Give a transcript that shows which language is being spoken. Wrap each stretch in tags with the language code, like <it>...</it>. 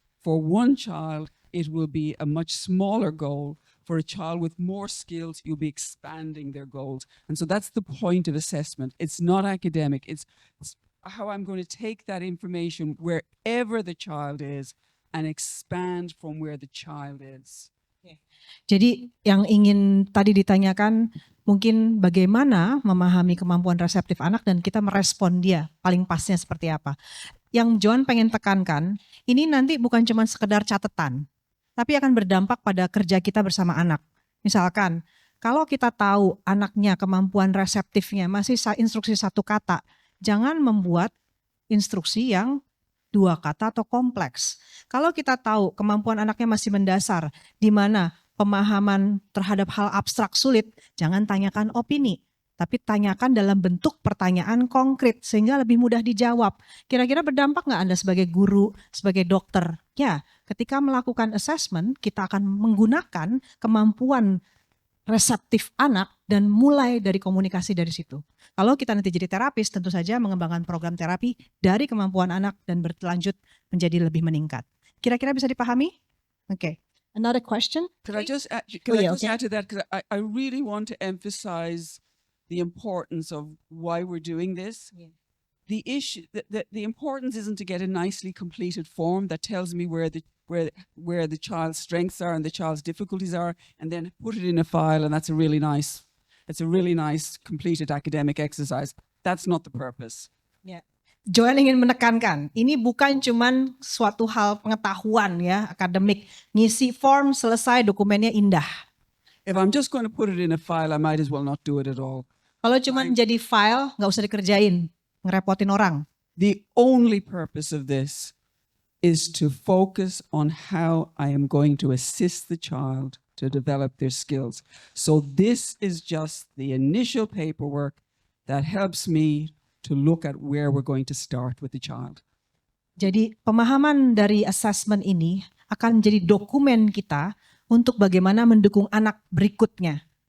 <en>For one child, it will be a much smaller goal. For a child with more skills, you'll be expanding their goals. And so that's the point of assessment. It's not academic. It's how I'm going to take that information wherever the child is and expand from where the child is.</en> <id>Jadi yang ingin tadi ditanyakan mungkin bagaimana memahami kemampuan reseptif anak dan kita merespon dia paling pasnya seperti apa. Yang John pengen tekankan, ini nanti bukan cuma sekedar catatan, tapi akan berdampak pada kerja kita bersama anak. Misalkan, kalau kita tahu anaknya kemampuan reseptifnya masih instruksi satu kata, jangan membuat instruksi yang dua kata atau kompleks. Kalau kita tahu kemampuan anaknya masih mendasar, di mana pemahaman terhadap hal abstrak sulit, jangan tanyakan opini, tapi tanyakan dalam bentuk pertanyaan konkret sehingga lebih mudah dijawab. Kira-kira berdampak nggak Anda sebagai guru, sebagai dokter? Ya, ketika melakukan assessment, kita akan menggunakan kemampuan reseptif anak dan mulai dari komunikasi dari situ. Kalau kita nanti jadi terapis, tentu saja mengembangkan program terapi dari kemampuan anak dan berlanjut menjadi lebih meningkat. Kira-kira bisa dipahami? Okay.</id> <en>Another question? Could I just add, Oh, yeah, okay. add to that? Because I really want to emphasize the importance of why we're doing this. Yeah. The issue, the importance isn't to get a nicely completed form that tells me where the child's strengths are and the child's difficulties are, and then put it in a file, and that's a really nice completed academic exercise. That's not the purpose. Yeah.</en> <id>Joanne ingin menekankan, ini bukan cuman suatu hal pengetahuan ya, akademik. Ngisi form, selesai, dokumennya indah.</id> <en>If I'm just going to put it in a file, I might as well not do it at all.</en> <id>Kalau cuman jadi file, nggak usah dikerjain, ngerepotin orang.</id> <en>The only purpose of this is to focus on how I am going to assist the child to develop their skills. So this is just the initial paperwork that helps me to look at where we're going to start with the child.</en> <id>Jadi pemahaman dari assessment ini akan menjadi dokumen kita untuk bagaimana mendukung anak berikutnya.</id>